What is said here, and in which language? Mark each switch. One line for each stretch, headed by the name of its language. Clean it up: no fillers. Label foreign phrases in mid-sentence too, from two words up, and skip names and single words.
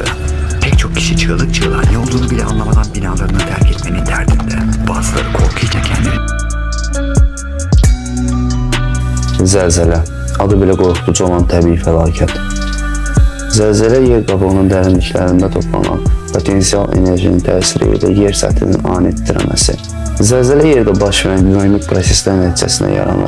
Turkish: Pek çok kişi çığlık çığlığa ne olduğunu bile anlamadan binalarını terk etmenin derdinde. Bazıları korkuyla kendini...
Azerbaijani: Zəlzələ, adı belə qorxuducu olan təbii fəlakət. Zəlzələ yer qabığının dərinliklərində toplanan potensial enerjinin təsiri ilə yer səthinin ani titrəməsi. Zəlzələ yerdə baş verən dinamik proseslər nəticəsində yaranır.